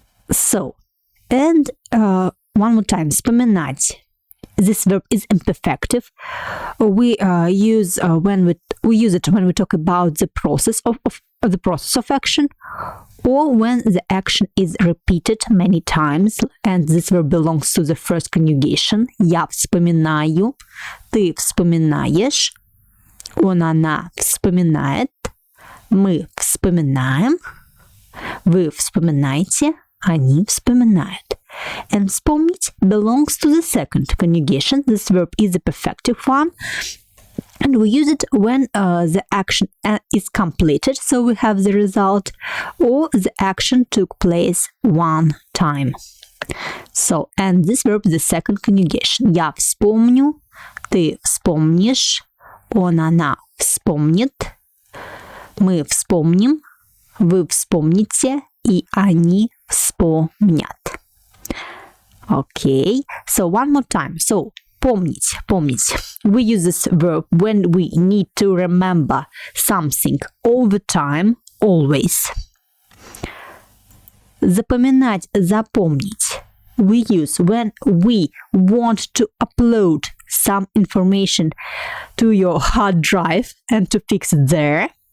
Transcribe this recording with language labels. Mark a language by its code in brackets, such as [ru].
[en] So, and one more time, вспоминать. This verb is imperfective. We use it when we talk about the process of action, or when the action is repeated many times, and this verb belongs to the first conjugation. [ru] Я вспоминаю, ты вспоминаешь, он, она вспоминает, мы вспоминаем, вы вспоминаете, они вспоминают. [en] And вспомнить belongs to the second conjugation. This verb is a perfective one. And we use it when the action is completed, so we have the result, or the action took place one time. So, and this verb is the second conjugation. [ru] Я вспомню, ты вспомнишь, он, она вспомнит, мы вспомним, вы вспомните, и они вспомнят. [en] Okay, so one more time. So, помнить. We use this verb when we need to remember something all the time, always. [ru] Запоминать, запомнить. [en] We use when we want to upload some information to your hard drive and to fix it there.